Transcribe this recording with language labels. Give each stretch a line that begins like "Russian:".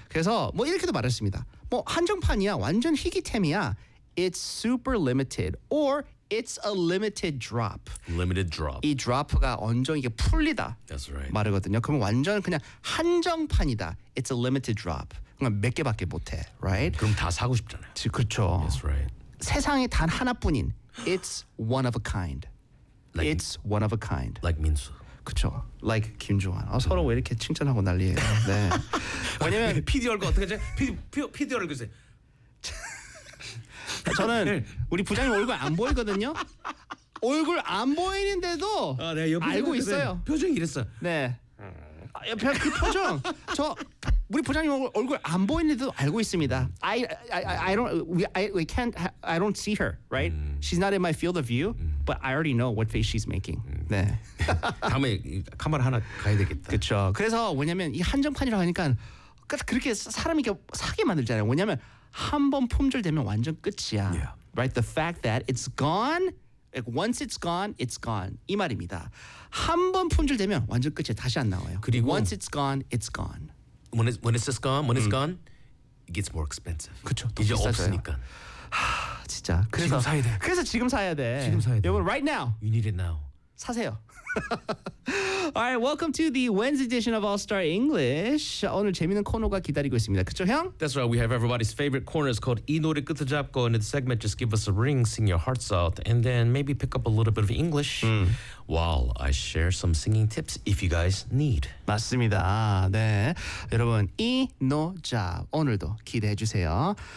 Korean: 그래서 뭐 이렇게도 말했습니다. 뭐 한정판이야, 완전 희귀템이야.
English: It's super limited or it's a limited drop. Limited drop.
Korean: 이 drop가 언정 이게 풀리다.
English: That's right.
Korean: 말하거든요. 그럼 완전 그냥 한정판이다.
English: It's a limited drop.
Korean: 그냥 몇 개밖에 못 해.
English: Right?
Korean: 그럼 다 사고 싶잖아요. 그렇죠.
English: That's right.
Korean: 세상에 단 하나뿐인
English: it's one of a kind. Like, it's one of a kind. Like 민수.
Korean: 그렇죠. Like 김주환. 서로 왜 이렇게 칭찬하고 난리예요. 네. 왜냐면 PD 얼굴 어떻게 하지? PD 얼굴 이제 저는 우리 부장님 얼굴 안 보이거든요. 얼굴 안 보이는데도 네, 알고 있어요. 표정이 이랬어. 네. 그 표정. 저 우리 부장님 얼굴 안 보이는데도 알고 있습니다.
English: I don't see her, right? She's not in my field of view, but I already know what face she's making.
Korean: 네. 다음에 카메라 하나 가야 되겠다. 그렇죠. 그래서 왜냐면 이 한정판이라 하니까 그렇게 사람이 사게 만들잖아요. 왜냐면 한 번 품절되면 완전 끝이야.
English: Yeah. Right? The fact that it's gone, like once it's gone, it's gone.
Korean: 이 말입니다. 한 번 품절되면 완전 끝이야. 다시 안 나와요. 그리고
English: once it's gone, it's gone. When it's gone, it gets more expensive.
Korean: 그렇죠. 이제 없으니까. 하, 진짜. 그래서 지금 사야 돼. 그래서 지금 사야 돼. 지금 사야 돼.
English: 여러분, right now. You need it now.
Korean: 사세요.
English: All right, welcome to the Wednesday edition of All Star English.
Korean: 오늘 재미있는 코너가 기다리고 있습니다. 그렇죠, 형?
English: That's right. We have everybody's favorite corners called
Korean: 이 노래 끝을 잡고
English: in the segment. Just give us a ring, sing your hearts out, and then maybe pick up a little bit of English while I share some singing tips if you guys need.
Korean: 맞습니다. 네, 여러분 이 노자 오늘도 기대해 주세요.